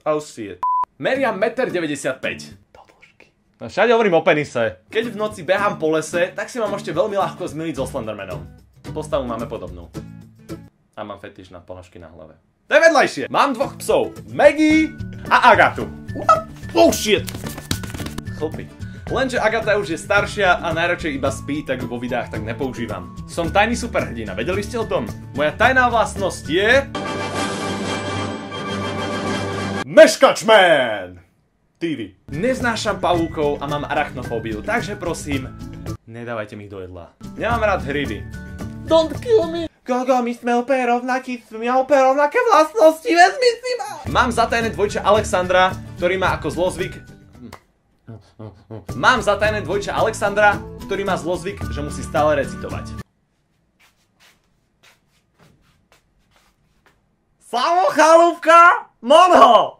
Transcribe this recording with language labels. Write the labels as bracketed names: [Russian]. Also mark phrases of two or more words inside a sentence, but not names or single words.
[English] Oh shit. [Slovak] Meriam 1,95 m. Do dĺžky. No všade hovorím o penise. Keď v noci behám po lese, tak si mám ešte veľmi ľahko zmyliť so Slendermanom. Postavu máme podobnú. A mám fetiš na ponožky na hlave. To je vedľajšie. Mám dvoch psov. Maggie a Agatu. [English] What? Oh shit. [Slovak] Chlpy. Lenže Agata už je staršia a najradšej iba spí, tak vo videách tak nepoužívam. Som tajný superhrdina, vedeli ste o tom? Moja tajná vlastnosť je... Meškačman TV. Neznášam pavúkov a mám arachnofóbiu, takže prosím, nedávajte mi ich do jedla. Nemám rád hryby. [English] Don't kill me. [Slovak] Gogo, my sme úplne rovnakí, rovnaké vlastnosti, vezmi si ma. Mám zatajné dvojče Alexandra, ktorý má ako zlozvyk... že musí stále recitovať. Samo chalúbka, Monho!